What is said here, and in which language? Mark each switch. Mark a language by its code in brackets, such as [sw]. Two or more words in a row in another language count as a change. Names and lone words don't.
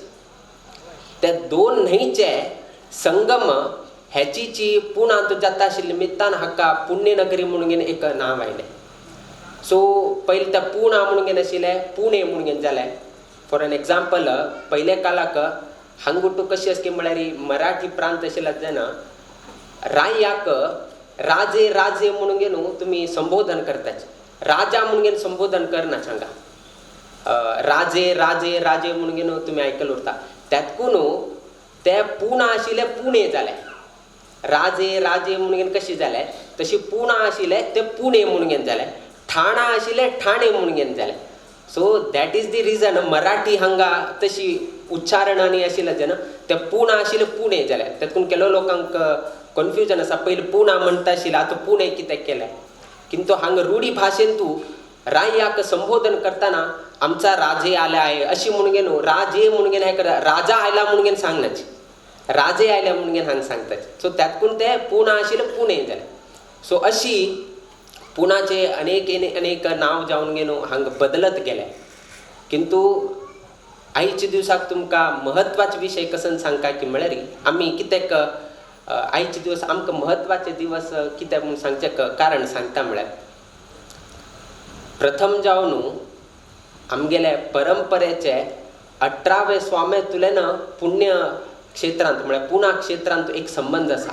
[kok] त्या दोन न्हंयचे संगम ह्याची पुणांत जाता आशिल्ल्या निमित्तान हाका पुण्यनगरी म्हणून एक नाव आयलें. सो पहिले त्या पुणा म्हणून आशिल्लें पुणे म्हणून जालें. [en] for an example [kok] पयले काळाक हांगुटू कशी आसली म्हळ्यार मराठी प्रांत आशिल्ला जेन्ना रायाक राजे राजे म्हणून तुम्ही संबोधन करताचे. राजा म्हणून संबोधन करना सांगा. राजे राजे राजे म्हणून तुम्ही ऐकलं उरता. त्यातकून ते पुणा आशिल्ले पुणे जाले. राजे राजे म्हणून कशी जाले तशी पुणा आशिल्ले ते पुणे म्हणून जाले. ठाणा आशिल्ले ठाणे म्हणून जाले. [en] so that is the reason [kok] मराठी हांगा तशी उच्चारणांनी आशिल्ले जेन्ना ते पुणा आशिल्ले पुणे जाले. त्यातून केलो लोकांक कन्फ्युजन आसा. पयलीं पुणा म्हणटा आशिल्ले आतां पुणे कित्याक केलें. किंतु हांगा रूढी भाशेन तूं रायाक संबोधन करतना [mr] आमचा राजे आला आहे [kok] अशी म्हणून राजे म्हणून हे राजा आयला म्हणून सांगनाची. राजे आयले म्हणून हांगा सांगताचे. सो त्यातकून ते पुणा आशिल्ले पुणे जाले. सो अशी पुणाचे अनेक अनेक नाव जावन हांगा बदलत गेले. किंतु आयच्या दिवसाक तुमकां महत्वाचे विशय कसन सांगता की म्हळ्यार आमी कित्याक आयचे दिवस आमकां महत्वाचे दिवस कित्याक म्हूण सांगचें कारण सांगता म्हळ्यार प्रथम जावन आमगेले परंपरेचे 18वे स्वामे तुलेन पुण्य क्षेत्रांत म्हळ्यार पुणा क्षेत्रांत एक संबंध आसा.